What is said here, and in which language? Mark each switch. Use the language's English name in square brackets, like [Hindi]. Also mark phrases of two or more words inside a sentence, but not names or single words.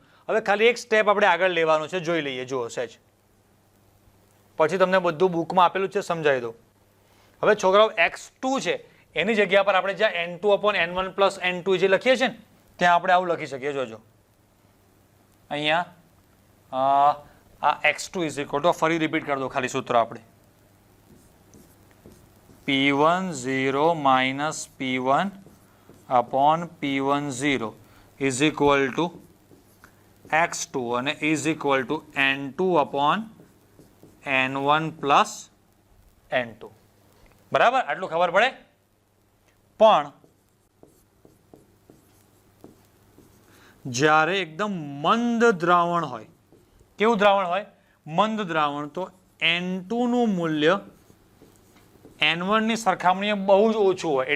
[Gujarati] હવે ખાલી એક સ્ટેપ આપણે આગળ લેવાનું છે, જોઈ લઈએ. જુઓ સહેજ, પછી તમને બધું બુકમાં આપેલું છે સમજાવી દો. હવે છોકરાઓ, x2 છે એની જગ્યા પર આપણે જ્યાં [English] n2 upon n1 plus n2 [Gujarati] જે લખીએ છીએ ને, ત્યાં આપણે આવું લખી શકીએ. જોજો અહીંયા આ x2 [English] is equal to, [Gujarati] ફરી રિપીટ કરી દો ખાલી સૂત્ર આપણે, [English] p1 0 minus p1 upon p1 0 is equal to x2 અને is equal to n2 upon n1 plus n2. [Gujarati] બરાબર? આટલું ખબર પડે? પણ જ્યારે એકદમ મંદ દ્રાવણ હોય, કેવું દ્રાવણ હોય? મંદ દ્રાવણ, તો n2 નું મૂલ્ય n1 ની સરખામણીએ બહુ જ ઓછું હોય.